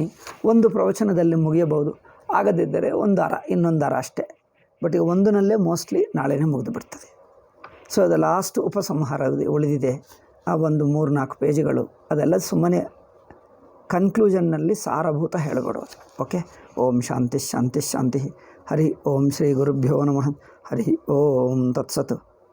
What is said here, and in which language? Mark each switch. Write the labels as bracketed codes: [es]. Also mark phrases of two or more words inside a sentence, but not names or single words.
[kn] ಒಂದು ಪ್ರವಚನದಲ್ಲಿ ಮುಗಿಯಬಹುದು, ಆಗದಿದ್ದರೆ ಇನ್ನೊಂದು ವಾರ ಅಷ್ಟೇ. ಬಟ್ ಈಗ ಒಂದನಲ್ಲೇ ಮೋಸ್ಟ್ಲಿ ನಾಳೆನೇ ಮುಗಿದು ಬಿಡ್ತದೆ. ಸೊ ಅದು ಲಾಸ್ಟ್ ಉಪಸಂಹಾರ ಉಳಿದಿದೆ, ಆ ಒಂದು 3-4 ಪೇಜುಗಳು. ಅದೆಲ್ಲ ಸುಮ್ಮನೆ ಕನ್ಕ್ಲೂಷನ್ನಲ್ಲಿ ಸಾರಭೂತ ಹೇಳಿಬಿಡೋದು. ಓಕೆ. [sa] ಓಂ ಶಾಂತಿ ಶಾಂತಿ ಶಾಂತಿ. ಹರಿ ಓಂ ಶ್ರೀ ಗುರುಭ್ಯೋ ನಮಃ. ಹರಿ ಓಂ ತತ್ಸತ್.